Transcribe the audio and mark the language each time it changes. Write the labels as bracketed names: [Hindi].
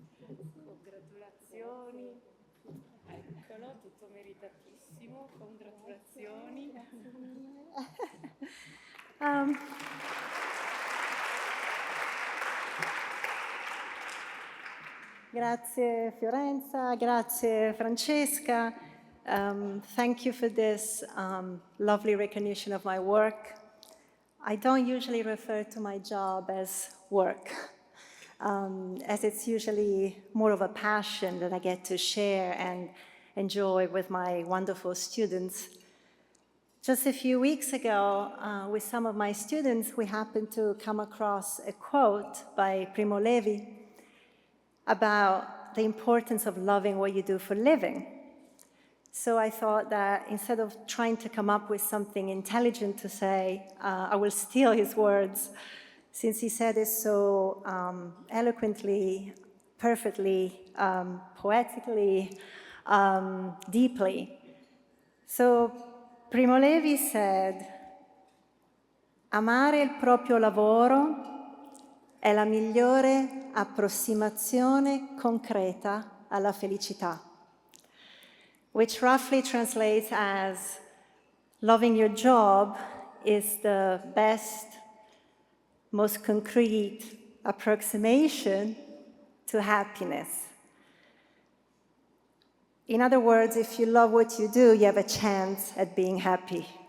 [Italian] Congratulazioni, eccolo, tutto meritatissimo, congratulazioni. Grazie Fiorenza, grazie Francesca. [English] Thank you for this lovely recognition of my work. I don't usually refer to my job as work, as it's usually more of a passion that I get to share and enjoy with my wonderful students. Just a few weeks ago, with some of my students, we happened to come across a quote by Primo Levi about the importance of loving what you do for a living. So I thought that instead of trying to come up with something intelligent to say, I will steal his words, since he said it so eloquently, perfectly, poetically, deeply. So Primo Levi said, [Italian] amare il proprio lavoro è la migliore approssimazione concreta alla felicità, [English] which roughly translates as, loving your job is the best, most concrete approximation to happiness. In other words, if you love what you do, you have a chance at being happy.